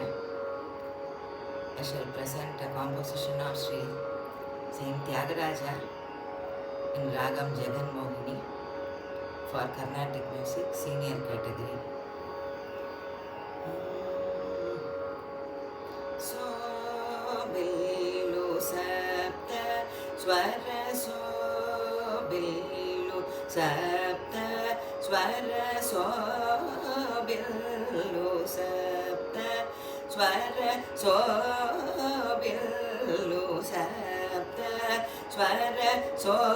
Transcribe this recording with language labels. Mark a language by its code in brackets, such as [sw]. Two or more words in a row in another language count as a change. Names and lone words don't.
[en] I shall present a composition of Sri Saint Tyagaraja in Ragam Jagan Mohini for Carnatic music, senior category. [te] సో బిల్లు సప్త స్వర సో బిల్లు సప్త స్వర సో బిల్లు సప్త స్వర సో బిల్లు సప్త స్వర సో